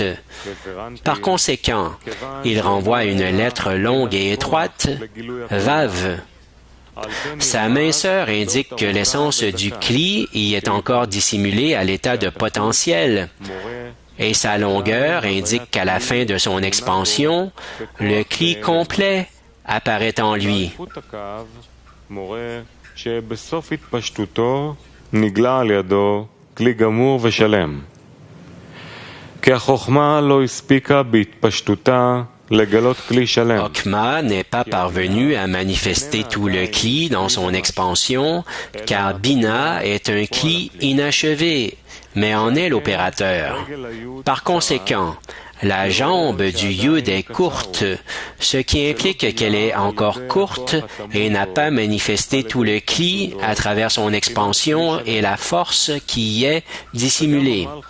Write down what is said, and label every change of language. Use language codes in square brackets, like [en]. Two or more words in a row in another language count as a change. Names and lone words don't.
[fr] Par conséquent, il renvoie à une lettre longue et étroite, Vav. Sa minceur indique que l'essence du Kli y est encore dissimulée à l'état de potentiel, et sa longueur indique qu'à la fin de son expansion, le Kli complet apparaît en lui. [he] נגלה על ידו כלי גמור ושלם. כי החוכמה לא הספיקה בהתפשטותה לגלות כלי שלם. [fr] Hokma n'est pas parvenu à manifester tout le Kli dans son expansion, car Bina est un Kli inachevé, mais en est l'opérateur. Par conséquent, la jambe du Yud est courte, ce qui implique qu'elle est encore courte et n'a pas manifesté tout le Kli à travers son expansion et la force qui y est dissimulée.